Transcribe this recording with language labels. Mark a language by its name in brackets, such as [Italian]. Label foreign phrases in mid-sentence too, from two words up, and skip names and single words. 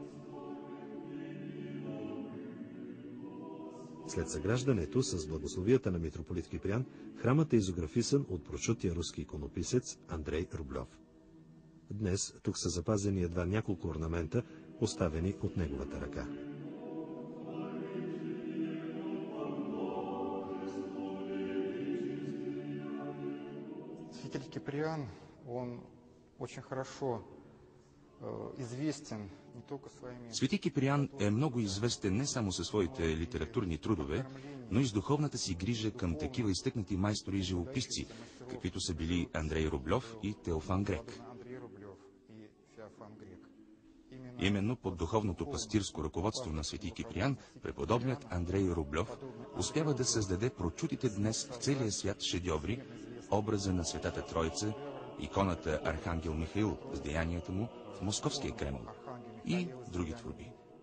[Bulgarian] След съграждането с благословията на митрополит Киприян, храмът е изографисан от прочутия руски иконописец Андрей Рублев. Днес тук са запазени едва няколко орнамента, поставени от неговата ръка. [Russian] Святитель Киприян, он очень хорошо известен не только своими... [Bulgarian] Свети Киприян е много известен не само със своите литературни трудове, но и с духовната си грижа към такива изтъкнати майстори и живописци, каквито са били Андрей Рублев и Теофан Грек. Именно под духовното пастирско ръководство на свети Киприян, преподобният Андрей Рублев успява да създаде прочутите днес в целия свят шедьоври, образа на Светата Троица, иконата Архангел Михаил с деянията му в Московския Кремъл и други творби.